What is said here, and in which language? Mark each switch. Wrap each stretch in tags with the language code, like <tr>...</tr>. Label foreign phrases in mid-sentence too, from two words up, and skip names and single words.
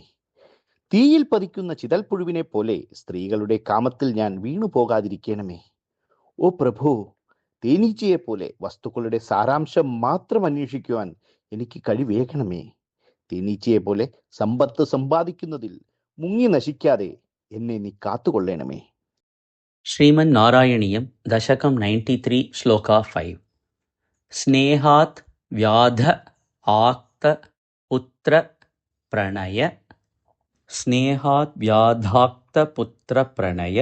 <ml>തീയിൽ പതിക്കുന്ന ചിതൽപ്പുഴുവിനെ പോലെ സ്ത്രീകളുടെ കാമത്തിൽ ഞാൻ വീണു പോകാതിരിക്കണമേ. ഓ പ്രഭു, തേനീച്ചയെ പോലെ വസ്തുക്കളുടെ സാരാംശം മാത്രം അന്വേഷിക്കുവാൻ എനിക്ക് കഴിവേകണമേ. തേനീച്ചയെ പോലെ സമ്പത്ത് സമ്പാദിക്കുന്നതിൽ മുങ്ങി നശിക്കാതെ എന്നെ നീ കാത്തുകൊള്ളണമേ.</ml> <sa>श्रीमन् नारायणीयम् दशकम् 93 श्लोक 5. स्नेहात् व्याध अक्त पुत्र प्रणय. स्नेहात् व्याधक्त पुत्र प्रणय.</sa>